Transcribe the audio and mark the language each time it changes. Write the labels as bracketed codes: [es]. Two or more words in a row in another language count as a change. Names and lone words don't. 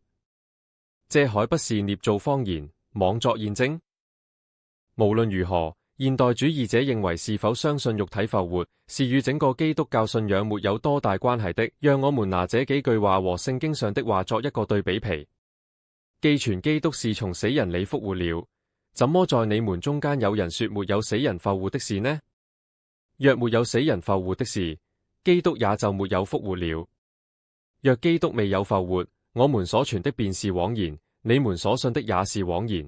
[zh] 這還不是捏造謊言、妄作驗證？無論如何，現代主義者認為是否相信肉體復活，是與整個基督教信仰沒有多大關係的。讓我們拿這幾句話和聖經上的話作一個對比皮。既傳基督是從死人裡復活了，怎麼在你們中間有人說沒有死人復活的事呢？若沒有死人復活的事，基督也就沒有復活了。若基督未有復活，我們所傳的便是枉然，你們所信的也是枉然。